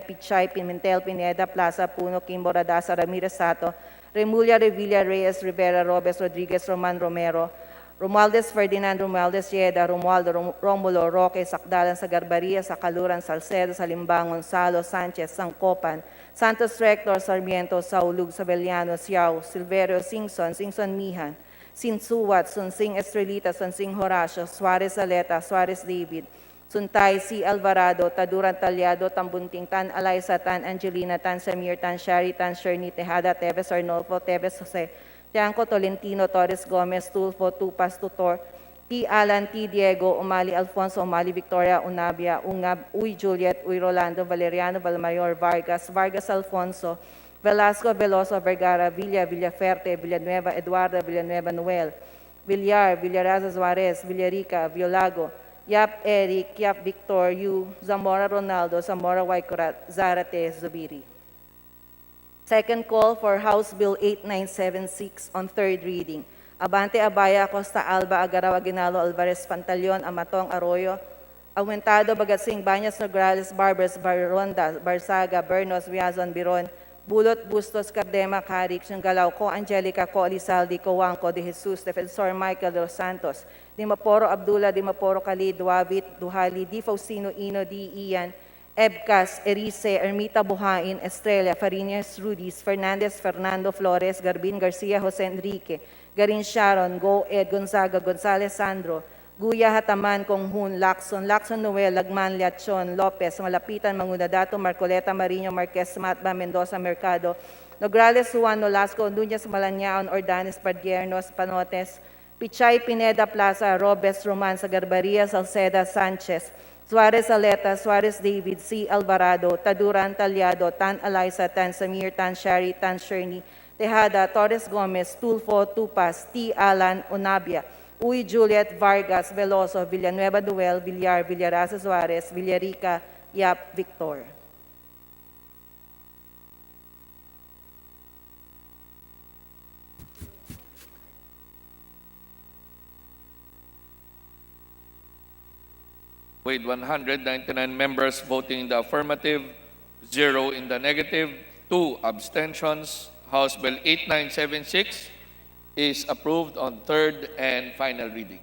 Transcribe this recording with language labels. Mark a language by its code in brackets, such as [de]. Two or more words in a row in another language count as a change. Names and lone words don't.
[en] Pichay, Pimentel, Pineda, Plaza, Puno, Kimbo, Radasa, Ramirez Sato, Remulla, Revilla, Reyes, Rivera, Robes, Rodriguez, Roman, Romero, Romualdez, Ferdinand, Romualdez, Yeda, Romualdo, Romulo, Roque, Sakdalan, sa Garbaria, sa Kaluran, Salcedo, sa Limbang, Gonzalo, Sanchez, Sangcopan, Santos Rector, Sarmiento, Saulug, Sabeliano, Siao, Silverio, Singson, Singson Mihan, Sinsuwat, Sunsing Estrelita, Sunsing Horacio, Suarez Aleta, Suarez David, Suntay, C. Alvarado, Taduran Talyado, Tambunting, Tan Alaysa, Tan Angelina, Tan Samir, Tan Shari, Tan Sherni, Tejada, Teves Arnolfo, Teves Jose, Tianco Tolentino, Torres Gomez, Tulfo, Tupas, Tutor, T. Alan, T. Diego, Umali Alfonso, Umali Victoria, Unabia, Ungab, Uy Juliet, Uy Rolando, Valeriano, Valmayor, Vargas, Vargas Alfonso, Velasco, Veloso, Vergara, Villa, Villaferte, Villanueva, Eduardo, Villanueva, Noel, Villar, Villaraza, Suarez, Villarica, Violago, Yap Eric, Yap Victor, Yu, Zamora Ronaldo, Zamora Waikurat, Zarate, Zubiri. Second call for House Bill 8976 on third reading. Abante, Abaya, Costa Alba, Agaraw, Aguinaldo, Alvarez, Pantaleon, Amatong, Arroyo, Aumentado, Bagatsing, Banyas, Nograles, Barbers, Baronda, Barsaga, Bernos, Viazon, Biron, Bulot, Bustos, Cardema, Carik, Sungalaw, Co Angelica, Co Elizaldi, Co Juanco, De Jesus, Defensor Michael de los Santos, Di Maporo Abdullah, Di Maporo Khalid, Duavit, Duhali, Di Faustino, Ino, Di Ian, Ebcas, Erice, Ermita Buhain, Estrella, Fariñas Rudis, Fernandez, Fernando Flores, Garbin, Garcia, Jose Enrique, Garin Sharon, Go Ed, Gonzaga, Gonzales Sandro, Guya Hataman, Konghun, Lacson, Lacson Noel, Lagman, Liachon, Lopez, Malapitan, Mangudadato, Marcoleta, Marino, Marquez, Matba, Mendoza, Mercado, Nograles, Juan, Nolasco, Nunez, Malanyaan, Ordanes, Pardiernos, Panotes, Pichay, Pineda, Plaza, Robes, Roman, Sagarbaria, Salceda, Sanchez, Suarez Aleta, Suarez David, C. Alvarado, Taduran Talyado, Tan Eliza, Tan Samir, Tan Shari, Tan Sherni, Tejada, Torres Gomez, Tulfo, Tupas, T. Alan, Onabia, Uy Juliet, Vargas, Veloso, Villanueva Duel, Villar, Villarasa Suarez, Villarica, Yap, Victor. With 199 members voting in the affirmative, 0 in the negative, 2 abstentions, House Bill 8976 is approved on third and final reading.